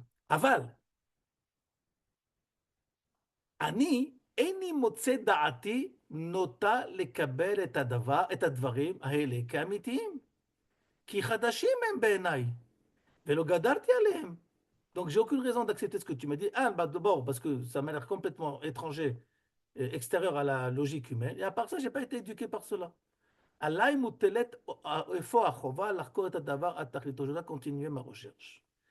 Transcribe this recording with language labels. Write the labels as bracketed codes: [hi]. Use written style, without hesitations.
[he] אבל אני איני מוצא דעתי נוטה לקבל את הדברים האלה כאמיתיים, כי חדשים הם בעיניי, ולא גדלתי עליהם. [fr] Donc, j'ai aucune raison d'accepter ce que tu m'as dit. Un, bah, d'abord, parce que ça m'a l'air complètement étranger, extérieur à la logique humaine. Et à part ça, je n'ai pas été éduqué par cela. [he] עליי מוטלת אפוא החובה לחקור את הדבר עד תכליתו. [fr] Je dois continuer ma recherche.